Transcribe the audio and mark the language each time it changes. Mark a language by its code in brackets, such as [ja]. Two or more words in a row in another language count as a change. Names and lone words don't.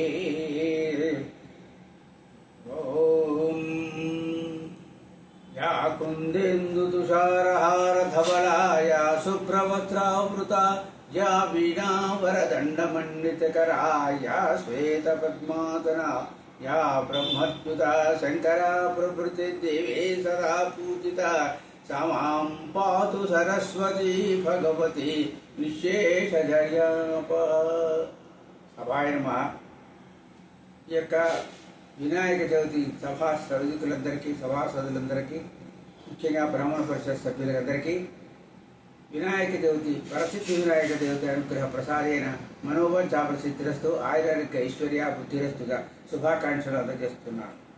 [sa] ओम या कुन्देन्दुतुषारहारधवला या शुभ्रवस्त्रावृता या वीणावरदण्डमण्डितकरा या श्वेतपद्मासना या ब्रह्मच्युता शंकरा प्रभृति देवी सदा पूजिता सा मां पातु सरस्वती भगवती निःशेषजयाप। సభాయ నమః। [te] ఈ యొక్క వినాయక చవితి సభా సర్వీకులందరికీ సభాసదులందరికీ ముఖ్యంగా బ్రాహ్మణ పరిషత్ సభ్యులందరికీ వినాయక చవితి ప్రసిద్ధి వినాయక దేవత [sa] అనుగ్రహ ప్రసాదేన మనోవాంఛాఫలసిద్ధిరస్తు ఆయురారోగ్య ఐశ్వర్య బుద్ధిరస్తుగా [te] శుభాకాంక్షలు అందజేస్తున్నాను।